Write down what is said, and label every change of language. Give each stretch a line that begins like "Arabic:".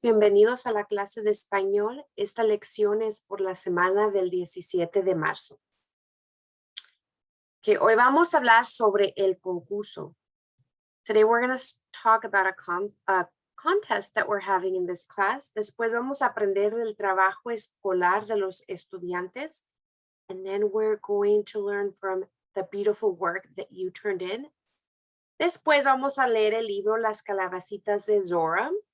Spanish: Bienvenidos a la clase de español. Esta lección es por la semana del 17 de marzo. Que hoy vamos a hablar sobre el concurso.
English: Today we're going to talk about a contest that we're having in this class.
Spanish: Después vamos a aprender del trabajo escolar de los estudiantes.
English: And then we're going to learn from the beautiful work that you turned in.
Spanish: Después vamos a leer el libro Las Calabacitas de Zora.